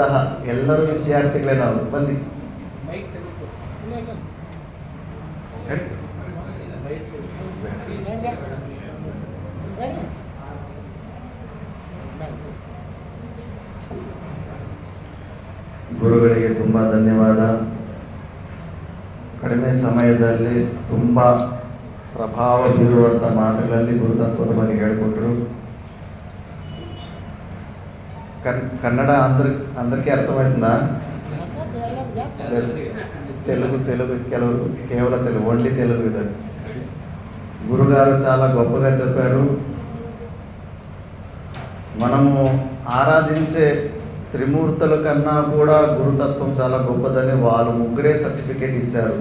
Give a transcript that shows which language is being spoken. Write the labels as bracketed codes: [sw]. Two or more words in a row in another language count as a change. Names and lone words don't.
[kn] ಎಲ್ಲರೂ ವಿದ್ಯಾರ್ಥಿಗಳೇ ನಾವು. ಬನ್ನಿ. ಗುರುಗಳಿಗೆ ತುಂಬ ಧನ್ಯವಾದ. ಕಡಿಮೆ ಸಮಯದಲ್ಲಿ ತುಂಬ ಪ್ರಭಾವ ಬೀರುವಂಥ ಮಾತುಗಳಲ್ಲಿ ಗುರುತತ್ವದ ಬಗ್ಗೆ ಹೇಳಿಕೊಟ್ರು. [te] ಕನ್ನಡ అందరికీ అర్థమవుతుందా? తెలుగు ಕೆಲವರು కేవಲ తెలుగు, ఓన్లీ తెలుగు ಇದೆ. గురుగారు చాలా గొప్పగా చెప్పారు. మనము ఆరాధించే త్రిమూర్తుల కన్నా కూడా గురుతత్వం చాలా గొప్పదని వాళ్ళు ముగ్గురే సర్టిఫికేట్ ఇచ్చారు.